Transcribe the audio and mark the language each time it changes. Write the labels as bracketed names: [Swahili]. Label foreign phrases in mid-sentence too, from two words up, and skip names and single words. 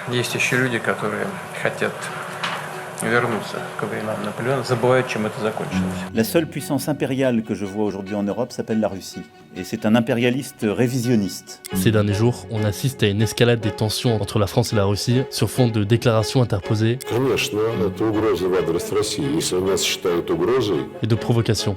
[Russian] Есть еще люди, которые хотят вернуться к временам Наполеона, забывают, чем это закончилось. [French] La seule puissance impériale que je vois aujourd'hui en Europe s'appelle la Russie. Et c'est un impérialiste révisionniste. Ces derniers jours, on assiste à une escalade des tensions entre la France et la Russie sur fond de déclarations interposées et de provocations.